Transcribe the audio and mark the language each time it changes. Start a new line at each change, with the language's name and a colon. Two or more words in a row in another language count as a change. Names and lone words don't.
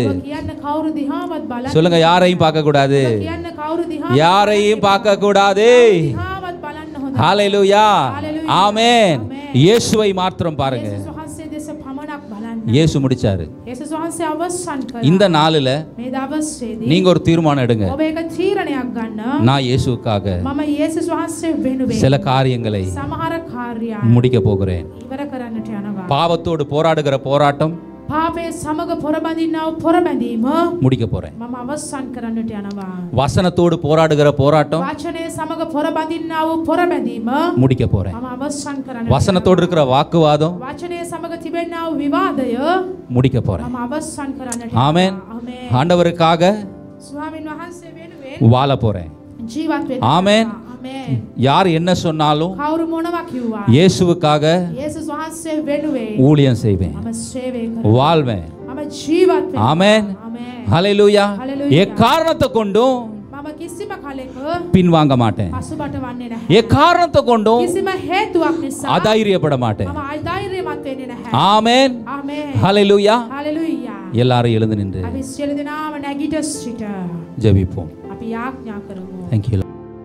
Sinhala: ඔබ කියන්න කවුරු දිහාවත් බලන්න.
Tamil: சொல்லுங்க யாரையும் பார்க்க கூடாது.
Sinhala: ඔබ කියන්න කවුරු දිහාවත්
Tamil: யாரையும் பார்க்க கூடாது.
Sinhala: දිහාවත් බලන්න හොඳ.
Tamil: ஹalleluya
Sinhala: Hallelujah.
Tamil: ஆமென்.
Sinhala: Amen.
Tamil: இயேசுவை மாத்திரம் பாருங்க.
Sinhala: යේසුස් වහන්සේ දෙස පමණක් බලන්න.
Tamil: இயேசு முடிச்சாரு.
Sinhala: යේසුස් වහන්සේ අවසන් කළා.
Tamil: இந்த நாளில
Sinhala: මේ දවසේදී
Tamil: நீங்க ஒரு தீர்மானம் எடுங்க.
Sinhala: ඔබ එක තීරණයක් ගන්න.
Tamil: நான் இயேசுவுக்காக
Sinhala: මම යේසුස් වහන්සේ වෙනුවෙන්
Tamil: சில காரியங்களை
Sinhala: සමහර කාර්යයන්
Tamil: முடிக்க போகிறேன்.
Sinhala: ඉවර කරන්නට යනවා.
Tamil: பாவத்தோடு போராடுகிற போராட்டம்
Sinhala: පාපයේ සමග පොරබඳින්නා වූ පොරබැඳීම
Tamil: முடிக்க போறேன்.
Sinhala: මම අවසන් කරන්නට යනවා.
Tamil: வசனத்தோடு போராடுகிற போராட்டம்
Sinhala: වචනයේ සමග පොරබඳින්නා වූ පොරබැඳීම
Tamil: முடிக்க போறேன்.
Sinhala: මම අවසන් කරන්නට
Tamil: வசனத்தோடு இருக்கிற வாக்குவாதம்
Sinhala: වචනයේ සමග තිබෙනා වූ විවාදය
Tamil: முடிக்க போறேன்.
Sinhala: මම අවසන් කරන්නට
Tamil: ஆமென்.
Sinhala: ආමේන්.
Tamil: ஆண்டவருக்காக
Sinhala: ස්වාමීන් වහන්සේ වෙනුවෙන්
Tamil: வாழ போறேன்.
Sinhala: ජීවත් වෙන්න.
Tamil: ஆமென்.
Sinhala: ආමේන්.
Tamil: யார் என்ன சொன்னாலும்
Sinhala: කවුරු මොනවා කිව්වා
Tamil: இயேசுவுக்காக
Sinhala: යේසුස් වහන්සේ වෙනුවෙන්
Tamil: ஊழியம் செய்வேன்,
Sinhala: මම සේවය කරනවා.
Tamil: வாழ்வேன்.
Sinhala: මම ජීවත් වෙනවා.
Tamil: ஆமென்.
Sinhala: ආමේன்.
Tamil: ஹalleluya
Sinhala: Hallelujah.
Tamil: எக்காரணத்தை கொண்டும்
Sinhala: මම කිසිම කලෙක
Tamil: பின்வாங்க மாட்டேன்.
Sinhala: පසුබට වන්නේ නැහැ.
Tamil: எக்காரணத்தை கொண்டும்
Sinhala: කිසිම හේතුවක් නිසා
Tamil: அதைரியப்பட மாட்டேன்.
Sinhala: මම අධෛර්යමත් වෙන්නේ නැහැ.
Tamil: ஆமென்.
Sinhala: ආමේන්.
Tamil: ஹalleluya
Sinhala: හalleluya.
Tamil: எல்லாரும் எழுந்து நின்று
Sinhala: අපි සියලු දෙනාම නැගිට සිට
Tamil: ஜெபிப்போம்.
Sinhala: අපි යාඥා කරමු.
English: Thank you Lord.